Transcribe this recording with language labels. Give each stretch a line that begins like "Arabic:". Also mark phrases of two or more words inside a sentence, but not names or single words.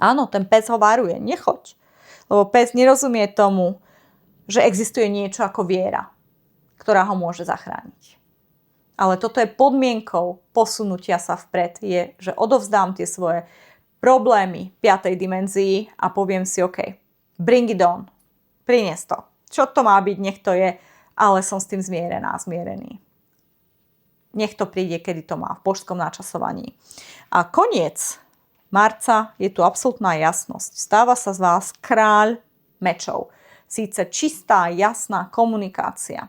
Slovak: Áno, ten pes ho varuje, nechoď. Lebo pes nerozumie tomu, že existuje niečo ako viera, ktorá ho môže zachrániť. Ale toto je podmienkou posunutia sa vpred, je, že odovzdám tie svoje problémy 5. dimenzii a poviem si,
English: OK, bring it on,
Slovak: prinies to. Čo to má byť, nech to je, ale som s tým zmierený. Nech to príde, kedy to má, v božskom načasovaní. A koniec marca je tu absolútna jasnosť. Stáva sa z vás kráľ mečov. Síce čistá, jasná komunikácia.